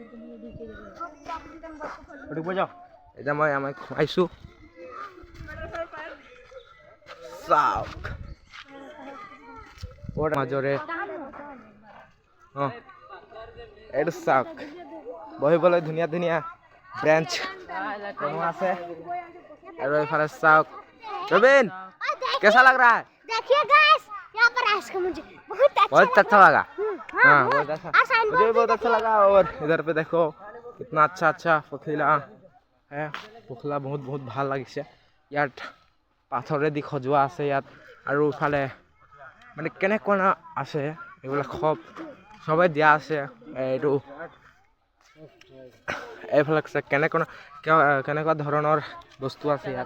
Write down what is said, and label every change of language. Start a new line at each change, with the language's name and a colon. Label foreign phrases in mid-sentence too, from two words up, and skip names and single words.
Assamese: এতিয়া মই আমাক খুৱাইছোঁ, চাওক মাজৰে এইটো চাওক, বহিবলৈ ধুনীয়া ধুনীয়া বেঞ্চ আছে। আৰু এইফালে চাওক,
Hindi: रवीन कैसा लग रहा है? देखिए गाइस, यहाँ पर आइसक्रीम मुझे बहुत अच्छा लगा। हाँ बहुत अच्छा, मुझे भी बहुत अच्छा लगा। और इधर पे देखो कितना अच्छा अच्छा पखिला है।
Assamese: पखिला
Hindi: बहुत बहुत
Assamese: ভাল লাগিছে। ইয়াত পাথৰেদি সজোৱা আছে ইয়াত। আৰু ইফালে মানে কেনেকুৱা আছে এইবিলাক সবেই দিয়া আছে। এইটো এইফালে কেনেকুৱা ধৰণৰ বস্তু আছে ইয়াত।